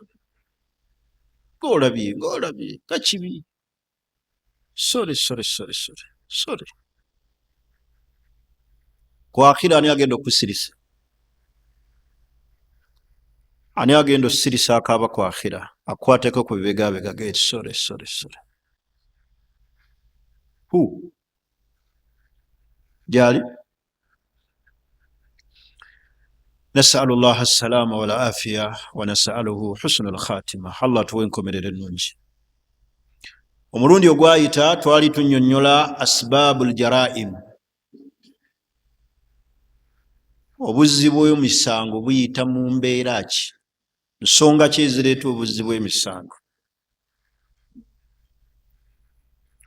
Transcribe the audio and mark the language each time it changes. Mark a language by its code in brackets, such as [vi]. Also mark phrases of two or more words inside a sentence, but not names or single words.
[lg] Ng'olabye kakibi. [en] Sorry. [lg] Kwa akhira ani agenda okusirisa? Ani agenda osirisa akaaba kwa akhira? Akwateko ku bibegabega gate. [en] Sorry. Who? [lg] Jali? [ar] نسأل الله السلام والعافية ونسأله حسن الخاتمة. [lg] الله tuwenkomerere ennungi. Omulundi ogwayita twali tunnyonnyola [ar] أسباب الجرائم. [lg] Obuzzi bw'emisango buyita mu mbeera ki? Nsonga ki ezireeta obuzzi bw'emisango?